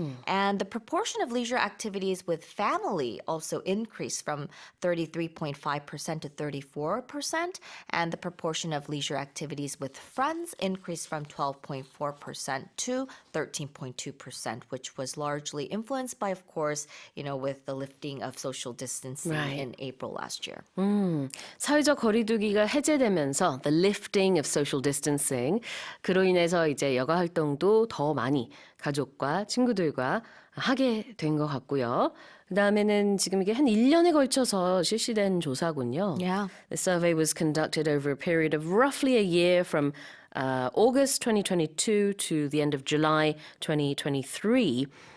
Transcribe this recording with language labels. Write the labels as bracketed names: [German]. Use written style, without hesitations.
[English] And the proportion of leisure activities with family also increased from 33.5% 25% to 34%, and the proportion of leisure activities with friends increased from 12.4% to 13.2%, which was largely influenced by, of course, with the lifting of social distancing Right. in April last year. [Korean] 사회적 거리두기가 해제되면서 [English] the lifting of social distancing [Korean] 그로 인해서 이제 여가 활동도 더 많이 가족과 친구들과 하게 된 것 같고요. 그다음에는 지금 이게 한 1년에 걸쳐서 실시된 조사군요. [English] Yeah. The survey was conducted over a period of roughly a year from August 2022 to the end of July 2023.